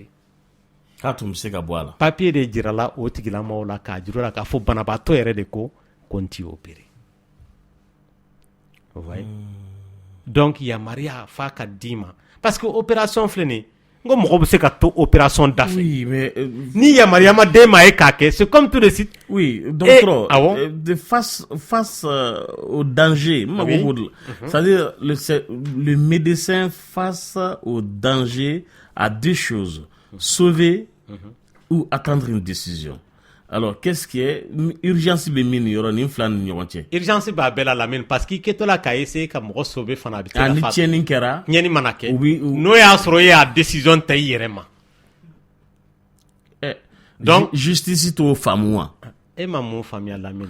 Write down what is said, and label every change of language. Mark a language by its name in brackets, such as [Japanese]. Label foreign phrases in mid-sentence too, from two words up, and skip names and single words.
[Bambara] k'a tun bɛ se ka bɔ a la papier de jirala o tigilamɔgɔw la k'a jira la k'a fɔ banabaatɔ yɛrɛ de ko n ti [French] opérer vous voyez donc [Bambara] yamaruya f'a ka d'i ma [French] parce que opération [Bambara] filɛ nin n ko mɔgɔ bɛ se ka to opération da fɛ [French] oui mais [Bambara] ni yamaruya ma d'e ma e k'a kɛ [French] c'est comme tout de suite oui [Bambara] dɔgɔtɔrɔ de [French] face au danger c'est-à-dire le médecin face au danger a 2 choses sauver ou attendre une décision. Alors, qu'est-ce qui est urgence [Bambara] be min yɔrɔ nin fila ni ɲɔgɔn cɛ urgence b'a bɛɛ la Lamine [French] parce que [Bambara] i kɛtɔ la k'a essayer ka mɔgɔ sauver fana a bɛ se ka ni tiɲɛni kɛra ɲɛni mana kɛ n'o y'a sɔrɔ e y'a décision ta i yɛrɛ ma donc justice t'o faamu wa e ma mun faamuya Lamine